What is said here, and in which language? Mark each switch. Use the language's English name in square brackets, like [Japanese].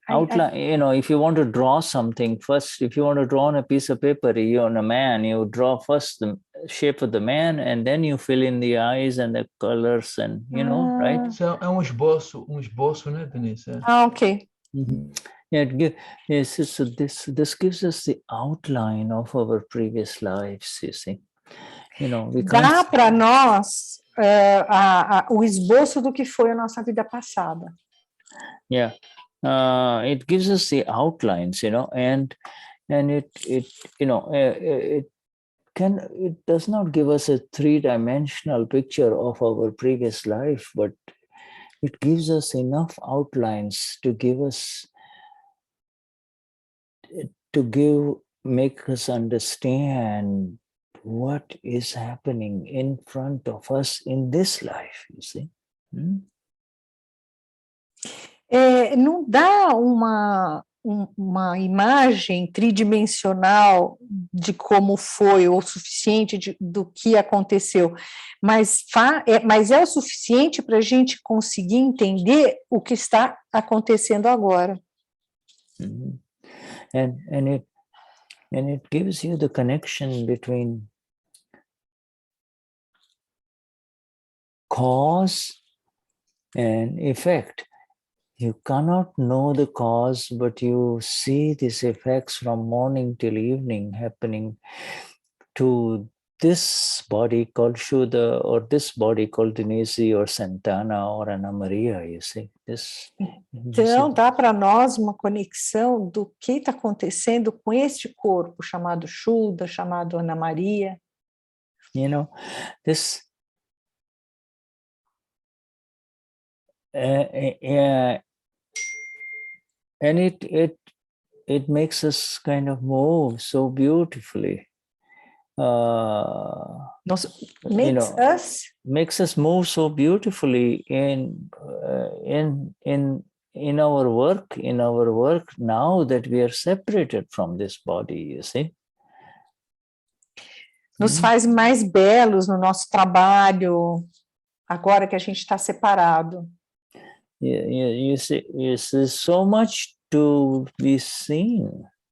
[English] You know, if you want to draw something first, if you want to draw on a piece of paper, you're on a man, you draw first the shape of the man, and then you fill in the eyes and the colors, and you know, right? [Portuguese] So é esboço, né, Denize? [English] Okay. Yeah, so this gives us the outline of our previous lives, you see. You know, [Portuguese] dá para nós o esboço do que foi a nossa vida passada. [English] Yeah. It gives us the outlines, you know, and it you know, it does not give us a three-dimensional picture of our previous life, but it gives us enough outlines to make us understand what is happening in front of us in this life, you see. [Portuguese] Não dá uma imagem tridimensional de como foi, ou suficiente do que aconteceu, mas é o suficiente para a gente conseguir entender o que está acontecendo agora. [English] And it gives you the connection between cause and effect. You cannot know the cause, but you see these effects from morning till evening happening to this body called Shuddha, or this body called Denize, or Santana, or Ana Maria, you see. [Portuguese] Então, dá para nós uma conexão do que está acontecendo com este corpo, chamado Shuddha, chamado Ana Maria. [English] You know, this... and it makes us kind of move so beautifully. Makes us move so beautifully in our work now that we are separated from this body, you see. [Portuguese] Nos faz mais belos no nosso trabalho, agora que a gente está separado. [English] You see, so much to be seen.